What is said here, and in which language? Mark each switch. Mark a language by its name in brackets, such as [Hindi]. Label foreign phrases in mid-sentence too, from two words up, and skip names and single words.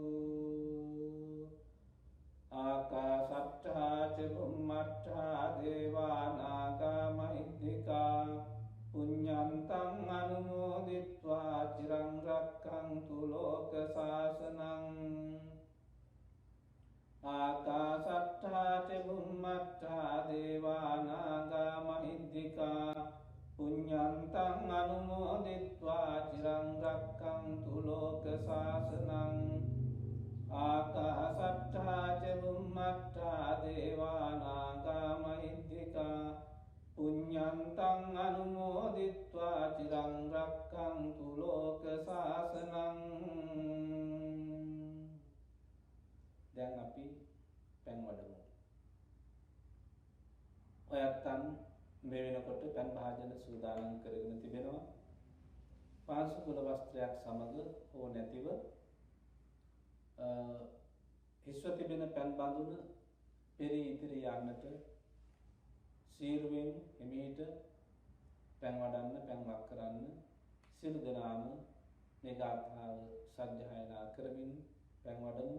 [Pali] ආකාශට්ඨා ච බුම්මට්ඨා දේවා නාග මහිද්దికා පුඤ්ඤන්තං අනුමෝදිත්වා චිරං රක්ඛන්තු ලෝක සාසනං ආකාශට්ඨා ච බුම්මට්ඨා දේවා නාග මහිද්దికා පුඤ්ඤන්තං අනුමෝදිත්වා චිරං රක්ඛන්තු ලෝක සාසනං ආකාශට්ඨා ච බුම්මට්ඨා දේවා නාග මහිද්దికා පුඤ්ඤන්තං අනුමෝදිත්වා චිරං රක්ඛන්තු ලෝක සාසනං [Sinhala] දැන් අපි පැන් වඩමු. ඔයත්තන් මේ වෙනකොට පැන් භාජන සූදානම් කරගෙන තිබෙනවා. පාංශු කුල වස්ත්‍රයක් සමග හෝ නැතිව හිස්ව තිබෙන පැන් බඳුන පෙරී ඉතිරි යන්නට සීරුවෙන් එමෙහිට පැන් වඩන්න පැන් වක් කරන්න සියලු දෙනාම මේ ගාථාව සජ්ජායනා කරමින් පැන් වඩමු.